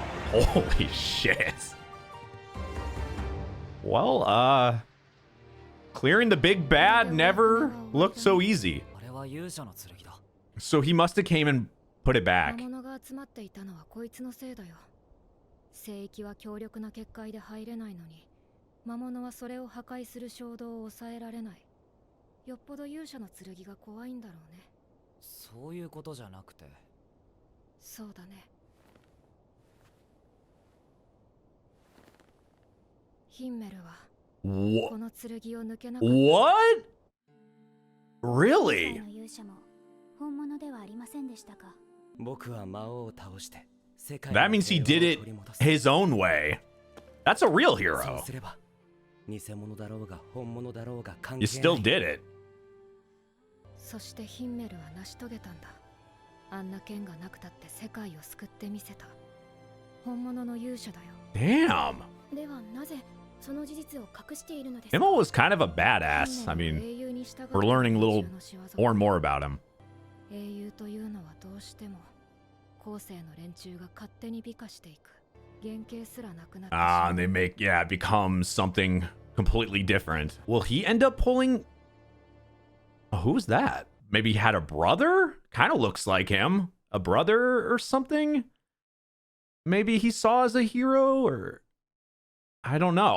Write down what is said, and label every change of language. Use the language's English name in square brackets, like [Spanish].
[English] Holy shit. Well, clearing the big bad never looked so easy. [Japanese] あれは勇者の剣だ。 [English] So he must have came and put it [Japanese] 魔 [English] back. [Japanese] 物が集まっていたのはこいつのせいだよ。聖域は強力な結界で入れないのに、魔物はそれを破壊する衝動を抑えられない。よっぽど勇者の剣が怖いんだろうね。そういうことじゃなくて。そうだね。ヒンメルはこの剣を抜けなかった。 [English] What? Really? [Japanese] の勇者も本物ではありませんでしたか？僕は魔王を倒して [English] That means he did it his own way. That's a real hero. You still did it. [Japanese] そしてヒンメルは成し遂げたんだ。あんな剣がなくたって世界を救ってみせた。本物の勇者だよ。 [English] Damn. [Japanese] ではなぜその事実を隠しているのですか? [English] Imo was kind of a badass. I mean, we're learning a little more and more about him. [Japanese] 英雄というのはどうしても後世の連中が勝手に美化していく。原型すらなくなって。 [English] Ah, and they make, yeah, it becomes something completely different. Will he end up pulling? Oh, who's that? Maybe he had a brother? Kind of looks like him. A brother or something? Maybe he saw as a hero, or I don't know.